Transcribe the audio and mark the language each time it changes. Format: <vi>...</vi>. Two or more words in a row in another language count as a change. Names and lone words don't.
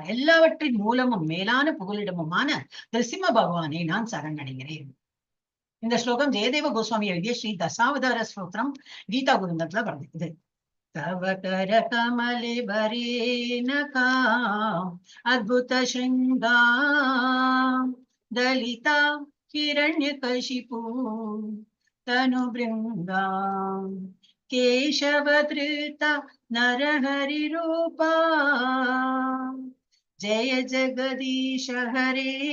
<ta>எல்லாவற்றின் மூலமும் மேலான புகலிடமுமான நரசிம்ம பகவானை நான் சரணடைகிறேன். இந்த ஸ்லோகம் ஜெயதேவ கோஸ்வாமி எழுதிய ஸ்ரீ தசாவதார ஸ்தோத்திரம் கீதா குருந்தத்துல வருது.</ta> <sa>तव कर कमले वरेनखा अद्भुत शृङ्गा दलिता हिरण्यकशिपु तनुभृङ्गा केशवधृता नरहरिरूपा जय जगदीश हरे</sa>